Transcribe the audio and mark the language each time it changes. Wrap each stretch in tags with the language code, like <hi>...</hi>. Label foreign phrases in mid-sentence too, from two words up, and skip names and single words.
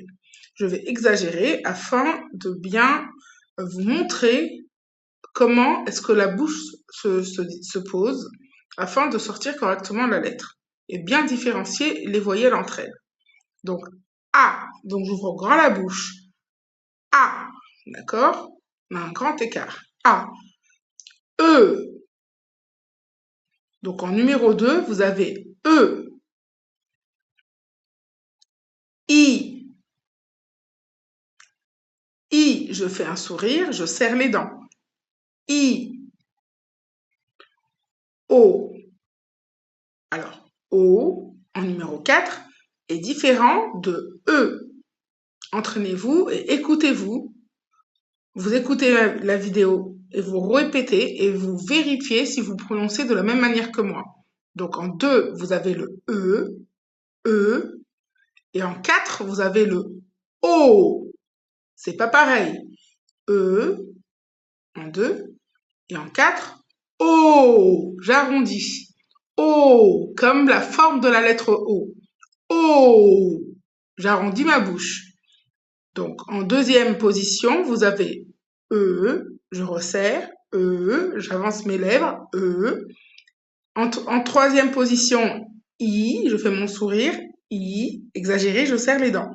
<fr>Je vais exagérer afin de bien vous montrer comment est-ce que la bouche se pose afin de sortir correctement la lettre et bien différencier les voyelles entre elles. Donc, A, donc j'ouvre grand la bouche. A, d'accord? On a un grand écart. A. E. Donc en numéro 2, vous avez E. I. I, je fais un sourire, je serre les dents. I. O. Alors, O, en numéro 4, est différent de E. Entraînez-vous et écoutez-vous. Vous écoutez la vidéo et vous répétez et vous vérifiez si vous prononcez de la même manière que moi. Donc en 2, vous avez le E, et en 4, vous avez le O. C'est pas pareil. E, en 2, et en 4, O. J'arrondis. O, comme la forme de la lettre O. O. J'arrondis ma bouche. Donc, en deuxième position, vous avez E, je resserre, E, j'avance mes lèvres, E. En troisième position, I, je fais mon sourire, I, exagéré, je serre les dents.</fr>